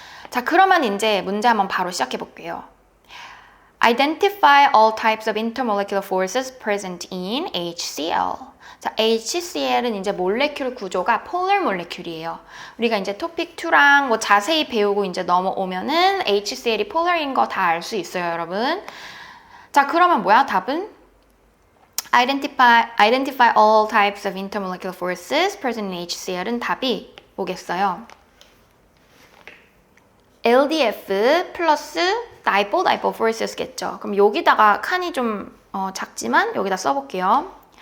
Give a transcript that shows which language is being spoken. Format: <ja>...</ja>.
<ko>자, 그러면 이제 문제 한번 바로 시작해 볼게요.</ko> <en>Identify all types of intermolecular forces present in HCl.</en> <ko>자, HCl은 이제 몰레큘 구조가 폴러 몰레큘이에요. 우리가 이제 토픽 2랑 뭐 자세히 배우고 이제 넘어오면은 HCl이 폴러인 거 다 알 수 있어요, 여러분. 자, 그러면 뭐야? 답은?</ko> <en>Identify all types of intermolecular forces present in HCl은</en> <ko>답이 뭐겠어요? LDF 플러스 dipole forces겠죠. 그럼 여기다가 칸이 좀 작지만 여기다 써볼게요.</ko>